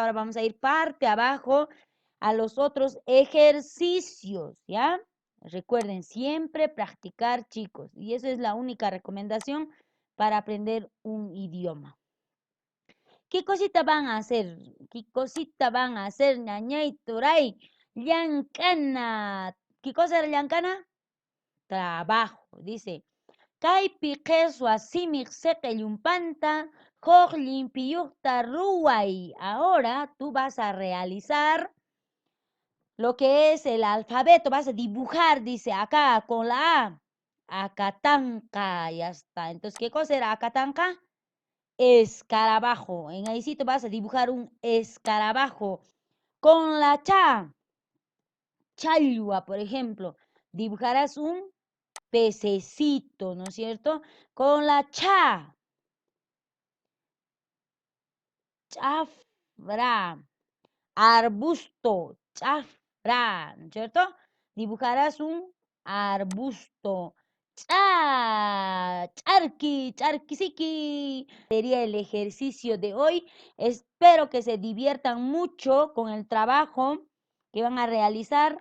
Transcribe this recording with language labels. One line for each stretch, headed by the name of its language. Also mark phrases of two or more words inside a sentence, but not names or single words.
Spanish: Ahora vamos a ir parte abajo a los otros ejercicios, ¿ya? Recuerden siempre practicar, chicos, y eso es la única recomendación para aprender un idioma. ¿Qué cosita van a hacer? ¿Qué cosita van a hacer,
Quechua: ñañay, turay? Llancana.
Spanish: ¿Qué cosa era llancana? Trabajo, dice.
Quechua: Kaypi qheswa simik seqellumpanta huk limpiyuqta ruway.
Spanish: Ahora tú vas a realizar lo que es el alfabeto, vas a dibujar, dice acá con la A. Acatanca, ya está. Entonces, ¿qué cosa era acatanca? Escarabajo. En ahícito vas a dibujar un escarabajo. Con la cha, chalwa, por ejemplo, dibujarás un pececito, ¿no es cierto? Con la cha, chafra, arbusto, chafra, ¿no es cierto? Dibujarás un arbusto. Charqui, charquisiqui. Sería el ejercicio de hoy. Espero que se diviertan mucho con el trabajo que van a realizar.